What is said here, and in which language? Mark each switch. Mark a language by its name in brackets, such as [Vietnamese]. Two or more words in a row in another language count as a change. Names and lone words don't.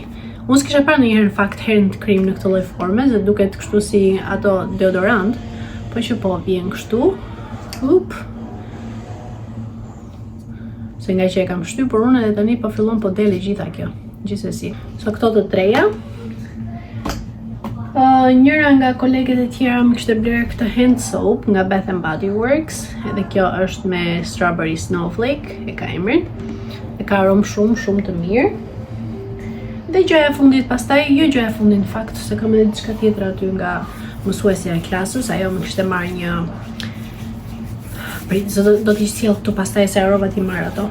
[Albanian] Unë s'kisha parë ndonjëherë në fakt herën të krim në këtë lloj forme, dhe duket kështu si ato deodorant, po që po vjen kështu. Se nga që e kam shtypur unë edhe tani po fillon po dele gjitha kjo. Gjithsesi. So këto të treja. Njëra nga koleget e tjera më kishte blerë këtë [English] hand soap [Albanian] nga Bath and Body Works, edhe kjo është me [English] strawberry snowflake, [Albanian] e ka emrin. E ka aromë shumë të mirë. Dhe gjëja e fundit pastaj, jo gjëja e fundit në fakt, se kam edhe diçka tjetër aty nga mësuesja e klasës, ajo më kishte marrë një do t'i sjell këtu pastaj se harrova t'i marr ato.